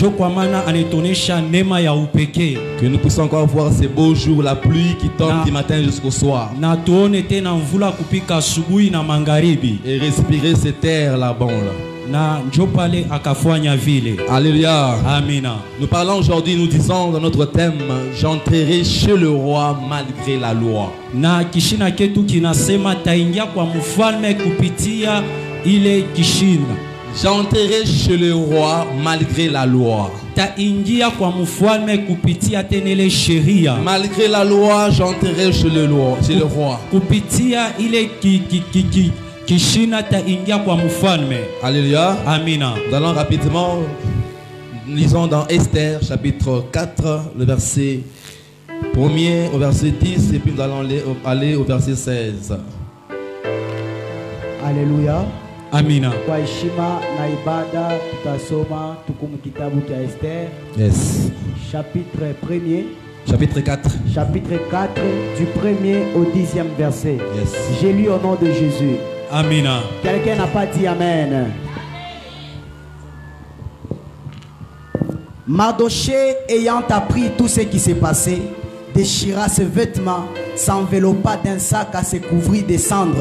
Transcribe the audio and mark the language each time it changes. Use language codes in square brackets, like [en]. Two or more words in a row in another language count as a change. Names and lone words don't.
[fr] Que nous puissions encore voir ces beaux jours, la pluie qui tombe du matin jusqu'au soir. Et respirer cet air là-bas. Alléluia. Amina. Nous parlons aujourd'hui, nous disons dans notre thème, j'entrerai chez le roi malgré la loi. [sw] Na kishina ketu kinasema taingia kwa mfalme kupitia ile kishina. [fr] J'entrerai chez le roi malgré la loi. Malgré la loi, j'entrerai chez le roi. Alléluia. Amina. Nous allons rapidement, lisons dans Esther chapitre 4, le verset 1er au verset 10 et puis nous allons aller au verset 16. Alléluia. Amina. [sw] Kwa heshima na ibada tutasoma tukumu kitabu cha Esther. Yes. [fr] Chapitre 1er. Chapitre 4. Chapitre 4 du 1er au 10e verset. Yes. J'ai lu au nom de Jésus. Amina. Quelqu'un n'a pas dit Amen. Mardochée, ayant appris tout ce qui s'est passé, déchira ses vêtements, s'enveloppa d'un sac à se couvrir de cendres.